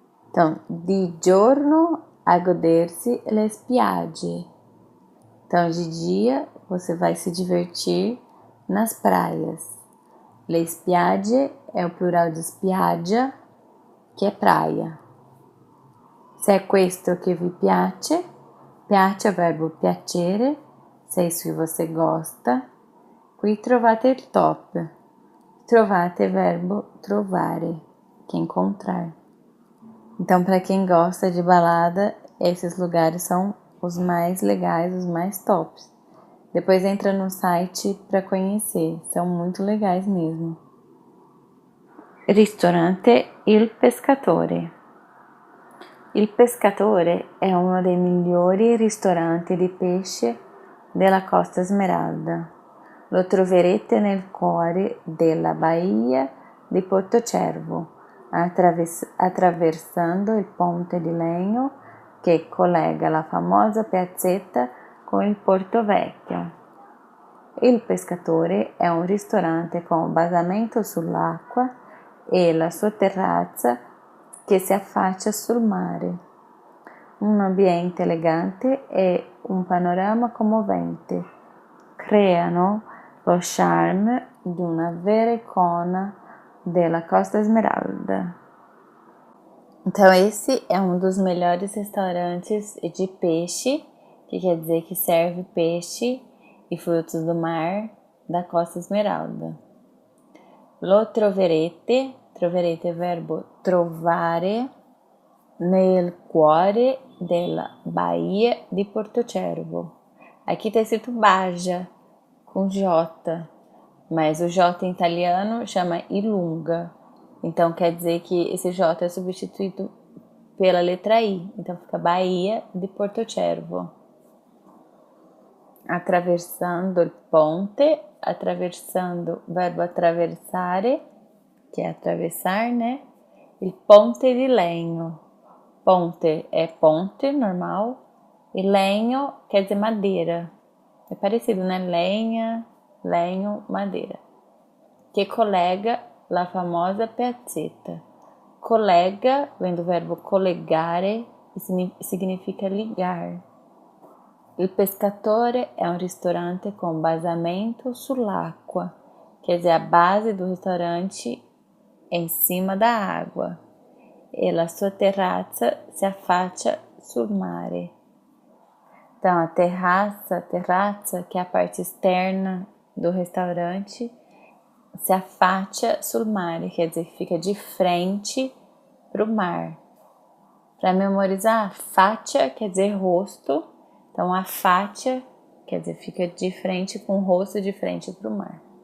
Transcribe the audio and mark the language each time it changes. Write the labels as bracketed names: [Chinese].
[Italian] Então, di giorno a godersi le spiagge. [Portuguese] Então, de dia você vai se divertir nas praias. Le spiagge é o plural de spiaggia, que é praia. [Italian] Se è questo che vi piace, [Portuguese] piace é o verbo piacere, se é isso que você gosta. [Italian] Qui trovate il top. [Portuguese] Trovate é verbo trovare, que é encontrar. Então, para quem gosta de balada, esses lugares são os mais legais, os mais tops. Depois entra no site para conhecer, são muito legais mesmo. [Italian] Ristorante Il Pescatore. Il Pescatore è uno dei migliori ristoranti di pesce della Costa Smeralda. Lo troverete nel cuore della Baía di Portocervo, attraversando il ponte di legno che collega la famosa piazzetta con il Porto Vecchio. Il Pescatore è un ristorante con basamento sull'acqua e la sua terrazza che si affaccia sul mare. Un ambiente elegante e un panorama commovente creano lo charme di una vera icona della Costa Smeralda. [Portuguese] Então esse é um dos melhores restaurantes de peixe, que quer dizer que serve peixe e frutos do mar da Costa Smeralda. [Italian] Lo troverete [Portuguese] é verbo trovare, [Italian] nel cuore della Baía di Portocervo. [Portuguese] Aqui está escrito Baja, com J, mas o J em italiano chama Ilunga. Então quer dizer que esse J é substituído pela letra I. Então fica Baía di Portocervo. [Italian] Attraversando il ponte, attraversando, [Portuguese] verbo attraversare, que é atravessar, né? [Italian] Il ponte di legno. [Portuguese] Ponte é ponte, normal. E legno quer dizer madeira. É parecido, né? Lenha, legno, madeira. Que colega la famosa piazzetta. Colega vem do verbo collegare e significa ligar. [Italian] Il Pescatore è un ristorante con basamento sull'acqua, [Portuguese] quer dizer, a base do restaurante é em cima da água. [Italian] E la sua terrazza si affaccia sul mare. [Portuguese] Então, a terrazza, que é a parte externa do restaurante, [Italian] se affaccia sul mare, [Portuguese] quer dizer, que fica de frente para o mar. Para memorizar, faccia quer dizer rosto, então a faccia quer dizer, fica de frente com o rosto de frente para o mar.